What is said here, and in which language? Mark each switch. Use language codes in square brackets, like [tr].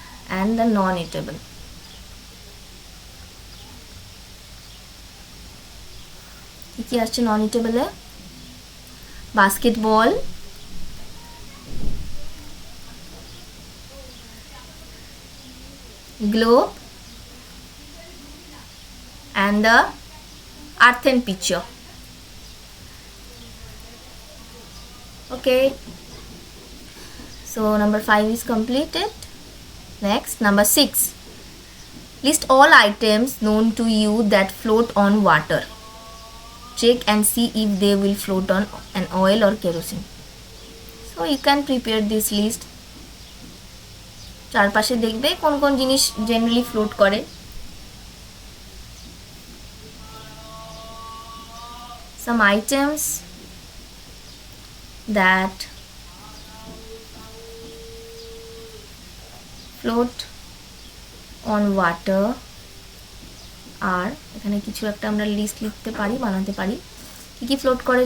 [en] and the non eatable, [bn] কি কি আসছে [en] Non ইটেবলে, basketball, globe and the earthen pitcher. Okay, so number 5 is completed. Next, number 6. List all items known to you that float on water. Check and see if they will float on an oil or kerosene. So you can prepare this list. [bn] চারপাশে দেখবে কোন কোন জিনিস generally float করে। [en] Some items that float on water are, [bn] এখানে কিছু একটা আমরা লিস্ট লিখতে পারি, বানাতে পারি কি কি ফ্লোট করে।